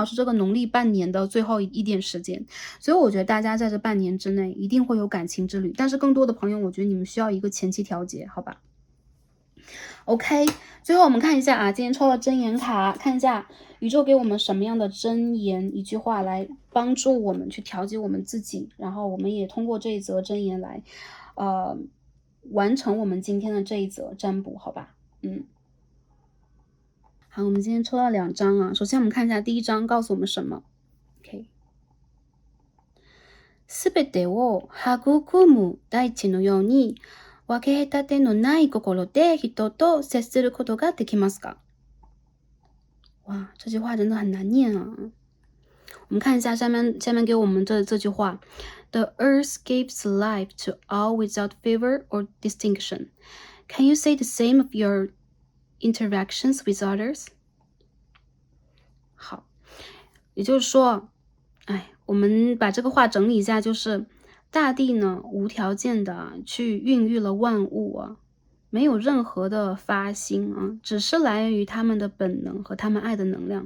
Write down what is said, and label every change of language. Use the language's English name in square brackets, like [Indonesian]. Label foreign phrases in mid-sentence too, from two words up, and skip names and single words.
[Chinese] 是这个农历半年的最后一点时间，所以我觉得大家在这半年之内一定会有感情之旅，但是更多的朋友，我觉得你们需要一个前期调节，好吧 ？OK， 最后我们看一下啊，今天抽了真言卡，看一下宇宙给我们什么样的真言一句话来帮助我们去调节我们自己，然后我们也通过这一则真言来，完成我们今天的这一则占卜，好吧？好，我们今天抽到2张啊。首先我们看一下第一张告诉我们什么 ？OK， [Japanese] すべてを育む大地のように分け隔てのない心で人と接することができますか？ [Chinese] 哇，这句话真的很难念啊。我们看一下下面给我们这句话 ： [English] The earth gives life to all without favor or distinction. Can you say the same of your interactions with others？ [Chinese] 好，也就是说，我们把这个话整理一下，就是大地呢无条件的去孕育了万物啊，没有任何的发心啊，只是来源于他们的本能和他们爱的能量。